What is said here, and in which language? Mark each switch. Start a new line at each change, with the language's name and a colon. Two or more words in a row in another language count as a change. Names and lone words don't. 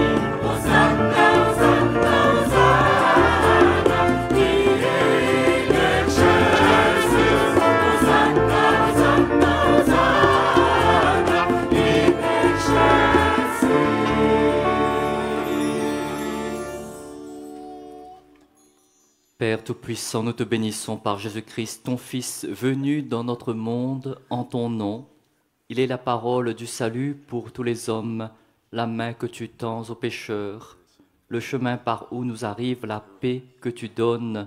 Latin: Hosanna, Hosanna, Hosanna, in excelsis. Hosanna, Hosanna, Hosanna, in
French: Père Tout-Puissant, nous te bénissons par Jésus-Christ, ton Fils, venu dans notre monde en ton nom. Il est la parole du salut pour tous les hommes, la main que tu tends aux pécheurs, le chemin par où nous arrive la paix que tu donnes.